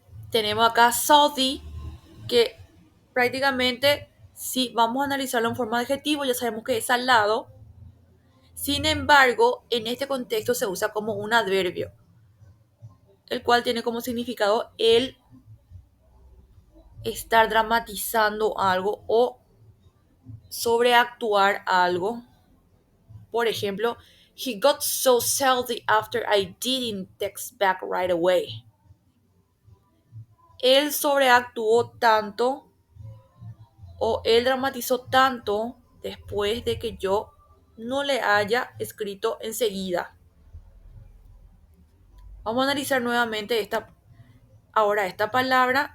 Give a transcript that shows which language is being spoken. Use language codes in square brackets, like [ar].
[es] Tenemos acá salty, que prácticamente si vamos a analizarlo en forma de adjetivo, ya sabemos que es salado. Sin embargo, en este contexto se usa como un adverbio, el cual tiene como significado el estar dramatizando algo o sobreactuar algo. Por ejemplo, [en] he got so salty after I didn't text back right away. [es] Él sobreactuó tanto o él dramatizó tanto después de que yo no le haya escrito enseguida. Vamos a analizar nuevamente esta palabra.